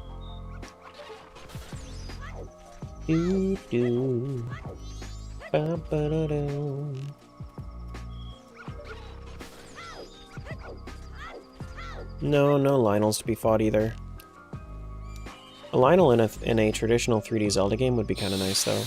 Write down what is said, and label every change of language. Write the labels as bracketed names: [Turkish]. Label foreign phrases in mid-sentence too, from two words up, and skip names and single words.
[English] Doo doo. Ba ba da doo. No, no Lionels to be fought either. A Lionel in a traditional 3D Zelda game would be kind of nice though.